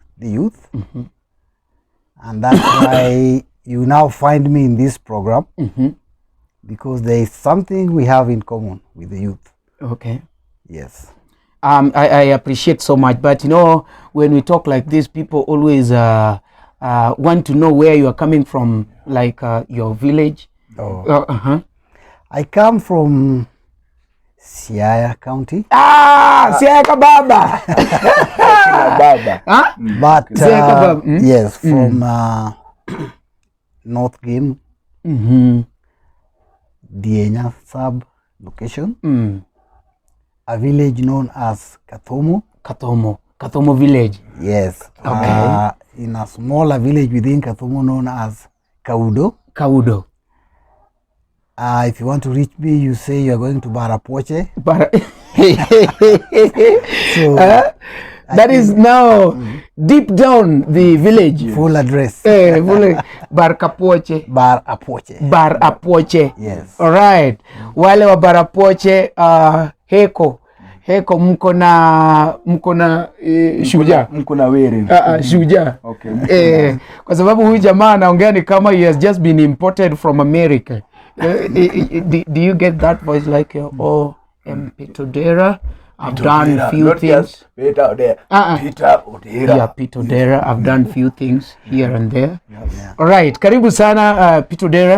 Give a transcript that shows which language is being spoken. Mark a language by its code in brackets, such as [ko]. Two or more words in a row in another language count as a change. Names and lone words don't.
[en] I like the youth, and that's why you now find me in this program because there is something we have in common with the youth. Okay. Yes. I appreciate so much, but you know, when we talk like this, people always want to know where you are coming from, like your village. Oh. I come from Siaya County. Siaya Kababa. Baba. Huh? But Siaya Kababa. yes, from North Game, Dienya sub location, a village known as Kathomo. Kathomo village. Yes. Okay. In a smaller village within Kathomo known as Kaudo. If you want to reach me, you say you are going to Barapoche. So that is now deep down the village. Full address. Barapoche. Barapoche. Yes. All right. [sw] Wale wa Barapoche heko mko na shujaa. Mko na weri. Shujaa. [en] Okay. [sw] Kwa sababu huyu jamaa anaongea ni kama [en] he has just been imported from America. Do you get that voice like Peter Odera? I've done few things. Peter Odera. Peter Odera. Yeah, Peter Odera. I've done few things here and there. Yeah. All right, [sw] karibu sana Peter Odera.